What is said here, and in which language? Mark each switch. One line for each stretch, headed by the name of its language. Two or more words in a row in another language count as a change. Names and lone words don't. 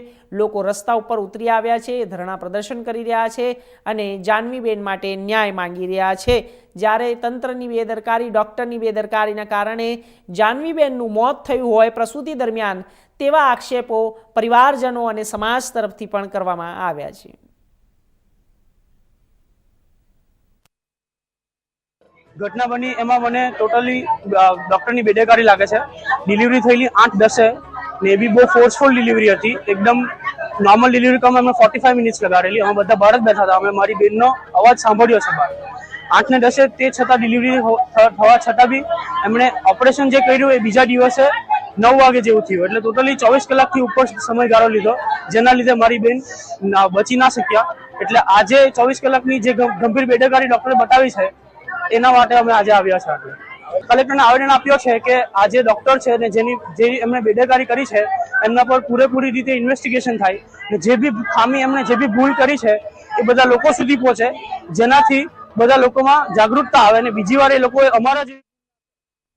Gujarati: લોકો રસ્તા ઉપર ઉતરી આવ્યા છે, ધરણા પ્રદર્શન કરી રહ્યા છે અને જાનવીબેન માટે ન્યાય માંગી રહ્યા છે। જ્યારે તંત્રની બેદરકારી, ડૉક્ટરની બેદરકારીના કારણે જાનવીબેનનું મોત થયું હોય પ્રસૂતિ દરમિયાન, તેવા આક્ષેપો પરિવારજનો અને સમાજ તરફથી પણ કરવામાં આવ્યા છે। ઘટના બની એમાં મને ટોટલી ડૉક્ટર કી બેદરકારી લાગે છે। ડિલીવરી થયેલી 8:10 ને બી બહુત
English: forceful delivery
Gujarati: હતી। એકદમ
English: normal delivery
Gujarati: કમ અમે 45 મિનિટ્સ લગાડેલી। અમે બધા બહાર જ બેઠા થા। અમે મારી બેનનો અવાજ સાંભળ્યો છે બહાર 8:10 તે છતાં ડિલીવરી થવા છતાં બી એમણે ઓપરેશન જે કર્યું એ બીજા દિવસે 9 વાગે જેવું થયું। એટલે ટોટલી 24 કલાકથી ઉપર સમયગાળો લીધો, જેના લીધે મારી બેન બચી ના શક્યા। એટલે આજે 24 કલાકની જે ગંભીર બેદરકારી ડૉક્ટરે બતાવી છે એના માટે અમે આજ આવ્યા છે। કલેક્ટરને આવેદન આપ્યો છે કે આ જે ડૉક્ટર છે ને જેની જે એમણે બેદરકારી કરી છે એમના પર પૂરેપૂરી રીતે ઇન્વેસ્ટિગેશન થાય ને જે બી ખામી એમણે જે બી ભૂલ કરી છે એ બધા લોકો સુધી પહોંચે, જેનાથી બધા લોકોમાં જાગરૂકતા આવે ને બીજી વાર એ લોકોએ અમારા જે।